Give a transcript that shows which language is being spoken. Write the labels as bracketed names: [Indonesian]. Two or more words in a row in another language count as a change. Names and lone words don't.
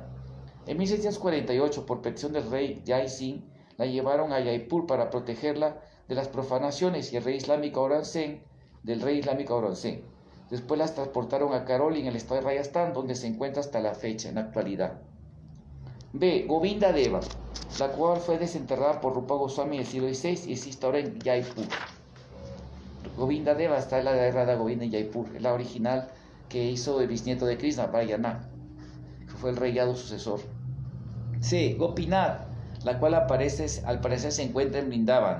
[Spanish] En 1648, por petición del rey Jai Singh, la llevaron a Jaipur para protegerla de las profanaciones y el rey islámico Aurangzeb, Después las transportaron a Karoli en el estado de Rajasthan, donde se encuentra hasta la fecha, en la actualidad. B. Govinda Deva, la cual fue desenterrada por Rupa Goswami en el siglo XVI y existe ahora en Jaipur. Govinda Deva está en la guerra de Govinda en Jaipur, es la original que hizo el bisnieto de Krishna, Brayana, que fue el rey Yadu sucesor. C. Gopinath, la cual al parecer se encuentra en Brindavan.